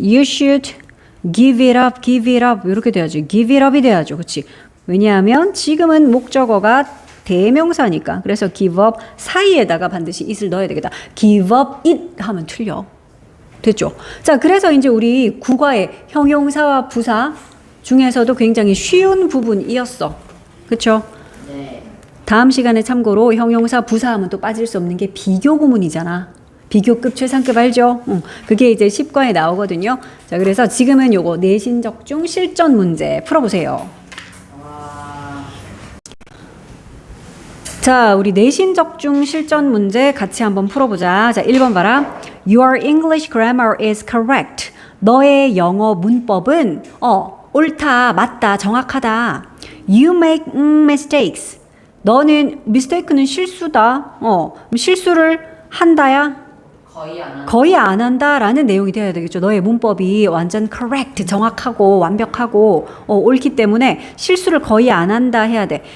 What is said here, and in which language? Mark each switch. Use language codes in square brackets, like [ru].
[en] You should give it up, give it up. [ko] 이렇게 돼야지. [en] give it up이 [ko] 돼야죠. 그렇지. 왜냐하면 지금은 목적어가 대명사니까. 그래서 give up 사이에다가 반드시 it을 넣어야 되겠다. [en] give up it [ko] 하면 틀려. 됐죠? 자, 그래서 이제 우리 국어의 형용사와 부사 중에서도 굉장히 쉬운 부분이었어. 그렇죠? 네. 다음 시간에 참고로 형용사 부사하면 또 빠질 수 없는 게 비교 구문이잖아. 비교급 최상급 알죠? 그게 이제 10과에 나오거든요. 자, 그래서 지금은 요거 내신 적중 실전 문제 풀어보세요. 자, 우리 내신 적중 실전 문제 같이 한번 풀어보자. 자, 1번 봐라. [en] Your English grammar is correct. [ko] 너의 영어 문법은 옳다, 맞다, 정확하다. [en] You make mistakes. [ko] 너는 mistake는 실수다. 실수를 한다야? 거의 안 한다라는 내용이 되어야 되겠죠. 너의 문법이 완전 correct, 정확하고 완벽하고 옳기 때문에 실수를 거의 안 한다 해야 돼.